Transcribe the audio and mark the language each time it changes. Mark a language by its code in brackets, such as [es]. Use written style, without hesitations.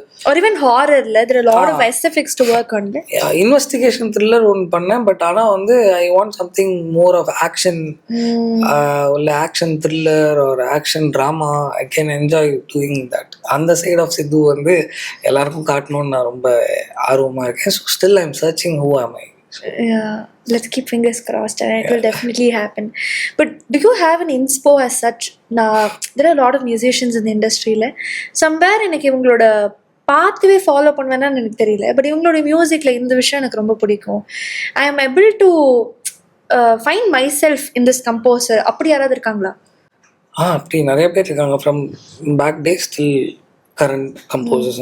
[en] or even horrorல there are a lot of SFX to work on it. Investigation thriller [ta] ஒன்று பண்ணேன். [en] but [ta] ஆனால் வந்து [en] I want something more of action, [ta] இல்லை [en] Action thriller ஒரு action drama. I can enjoy doing that. [ta] அந்த side of சித்து வந்து எல்லாருக்கும் காட்டணும்னு நான் ரொம்ப ஆர்வமாக இருக்கேன். [en] So still I am searching who am I. Yeah, let's keep fingers crossed and it will definitely happen. But do you have an inspo as such? Now, there are a lot of musicians in the industry. [ta] Somewhere எனக்கு இவங்களோட பாத்துவே follow பண்ணுவேன்னு எனக்கு தெரியல. [en] but [ta] இவங்களோட மியூசிக்ல இந்த விஷயம் எனக்கு ரொம்ப பிடிக்கும். [en] I am able to find myself in this composer. [ta] அப்படி யாராவது இருக்காங்களா? அப்படி நிறைய பேர் இருக்காங்க. [en] From back days still current composers.